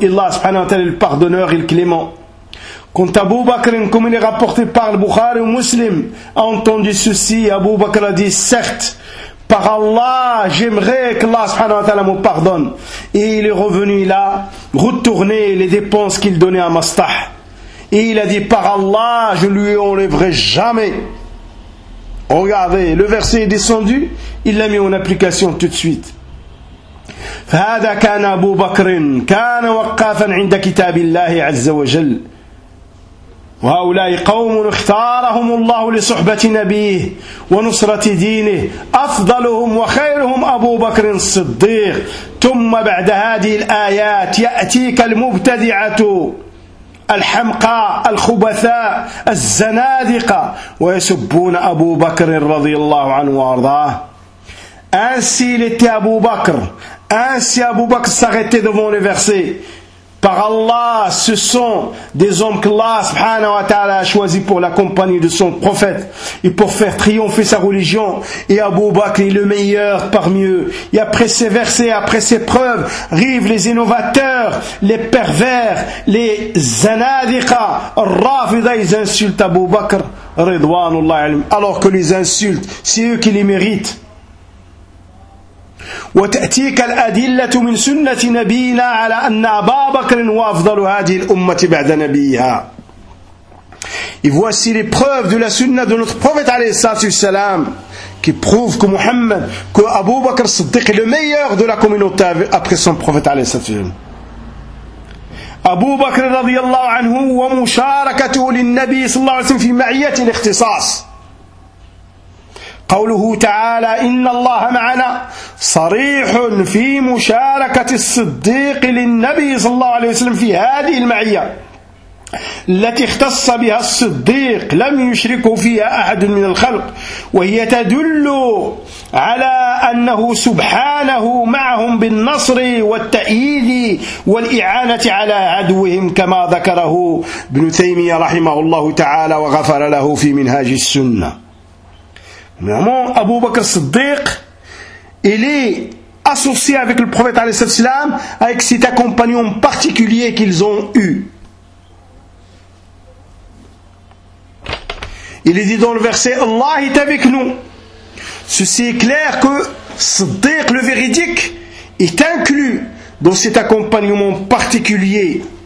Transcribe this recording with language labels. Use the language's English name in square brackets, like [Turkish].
[French] Allah subhanahu wa ta'ala est le pardonneur et le clément. Quand Abu Bakr, comme il est rapporté par le Bukhari ou Muslim, a entendu ceci, Abu Bakr a dit, certes, par Allah, j'aimerais que Allah subhanahu wa ta'ala me pardonne. Et il est revenu là, retourner les dépenses qu'il donnait à Mastah. Et il a dit, par Allah, je ne lui enlèverai jamais. Regardez, le verset est descendu, il l'a mis en application tout de suite. [Arabic] فَهَذَا كَانَ أَبُو بَكْرٍ كَانَ وَقَّافًا عِنْدَ كِتَابِ اللَّهِ عَزَّ وَجَلْ وهؤلاء قوم اختارهم الله لصحبة نبيه ونصرة دينه أفضلهم وخيرهم أبو بكر الصديق ثم بعد هذه الآيات يأتيك المبتدعة الحمقى الخبثاء الزنادقة ويسبون أبو بكر رضي الله عنه وارضاه. [French] Ainsi il était Abu Bakr. Ainsi Abu Bakr s'arrêtait devant le verset. Par Allah, ce sont des hommes qu'Allah subhanahu wa ta'ala a choisis pour l'accompagner de son prophète et pour faire triompher sa religion. Et Abu Bakr est le meilleur parmi eux. Et après ces versets, après ces preuves, arrivent les innovateurs, les pervers, les zanadika, rafida, ils insultent Abu Bakr, ridwanullah alim, alors que les insultent, c'est eux qui les méritent. [Arabic] وتأتيك الأدلة من سنة نبينا على أن أبا بكر هو أفضل هذه الأمة بعد نبيها. [French] Et voici les preuves de la sunna de notre prophète alayhi salam qui prouve que Muhammad, que Abu Bakr Siddiq est le meilleur de la communauté après son prophète alayhi salam. [Arabic] Abu Bakr رضي الله عنه ومشاركته للنبي صلى الله عليه وسلم في معية الاختصاص. قوله تعالى إن الله معنا صريح في مشاركة الصديق للنبي صلى الله عليه وسلم في هذه المعية التي اختص بها الصديق لم يشركه فيها أحد من الخلق وهي تدل على أنه سبحانه معهم بالنصر والتأييد والإعانة على عدوهم كما ذكره ابن تيمية رحمه الله تعالى وغفر له في منهاج السنة. [French] Vraiment, Abu Bakr Siddiq, il est associé avec le prophète alayhi salam, avec cet accompagnement particulier qu'ils ont eu. Il est dit dans le verset, Allah est avec nous. Ceci est clair que Siddiq, le véridique, est inclus dans cet accompagnement particulier.